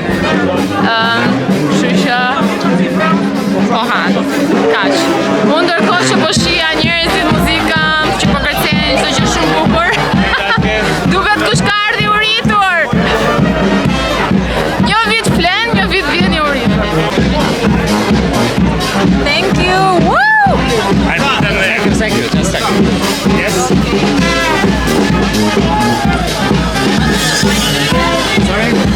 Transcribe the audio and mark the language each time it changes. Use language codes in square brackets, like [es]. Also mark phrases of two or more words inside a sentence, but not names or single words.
[sq] Kështu që po han. Kaq. Unë ndërkohë që po shija njerëzit muzikën që po kërcejnë çdo gjë shumë bukur. Duket kush ka ardhi uritur. Një vit flen, një vit vjen i uritur. [en] Thank you. Woo! I put them there. Thank you, just a second. Yes. Sorry?